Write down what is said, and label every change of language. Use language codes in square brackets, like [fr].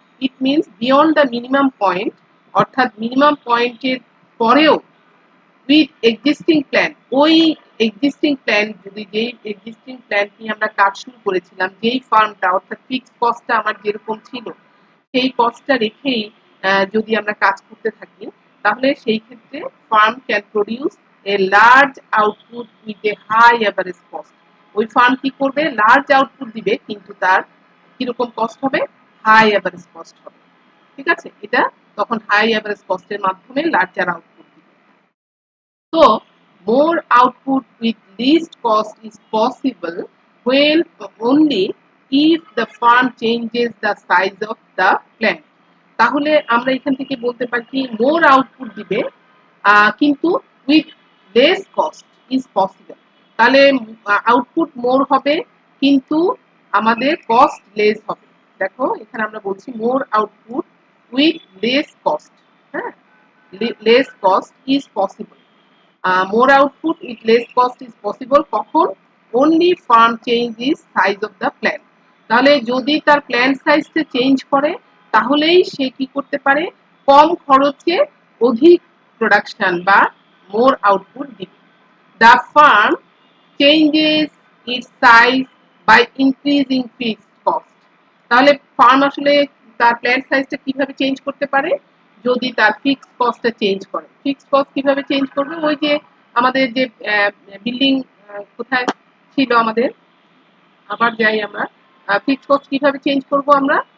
[en] it means beyond the minimum point, [bn] অর্থাৎ minimum পয়েন্টের পরেও [en] with existing plan, [bn] ওই এক্সিস্টিং প্ল্যান যদি যেই এক্সিস্টিং প্ল্যান নিয়ে আমরা কাজ শুরু করেছিলাম, যেই ফার্মটা অর্থাৎ ফিক্সড কস্টটা আমার যেরকম ছিল সেই কস্টটা রেখেই যদি আমরা কাজ করতে থাকি, তাহলে সেই ক্ষেত্রে [en] Firm can produce a large output with a high average cost. [bn] ওই ফার্ম কি করবে? লার্জ আউটপুট দিবে, কিন্তু তার কিরকম কস্ট হবে? হাই অ্যাভারেজ কস্ট হবে। ঠিক আছে? এটা তখন হাই অ্যাভারেজ কস্টের মাধ্যমে লার্জার আউটপুট দিবে। [en] So, more output with least cost is possible when only if the firm changes the size of the plant. [bn] তাহলে আমরা এখান থেকে বলতে পারি মোর আউটপুট দিবে কিন্তু [en] With less cost is possible. [bn] তাহলে আউটপুট মোর হবে কিন্তু আমাদের কস্ট লেস হবে। দেখো এখানে আমরা বলছি [en] More output with less cost. হ্যাঁ, less cost is possible. more output with less cost is possible [bn] কখন? [en] only firm changes size of the plant। [bn] তাহলে যদি তার প্ল্যান সাইজটা চেঞ্জ করে তাহলেই সে কি করতে পারে? কম খরচে অধিক প্রোডাকশন বা [en] more output [bn] দিবে। [en] the firm changes its size by increasing fixed cost। [bn] তাহলে ফার্ম আসলে তার প্ল্যান্ট সাইজটা কিভাবে চেঞ্জ করতে পারে? যদি তার ফিক্সড কস্টটা চেঞ্জ করে। ফিক্সড কস্ট কিভাবে চেঞ্জ করবে? ওই যে আমাদের যে বিল্ডিং কোথায় ছিল আমাদের, আবার যাই আমরা, ফিক্সড কস্ট কিভাবে চেঞ্জ করব আমরা?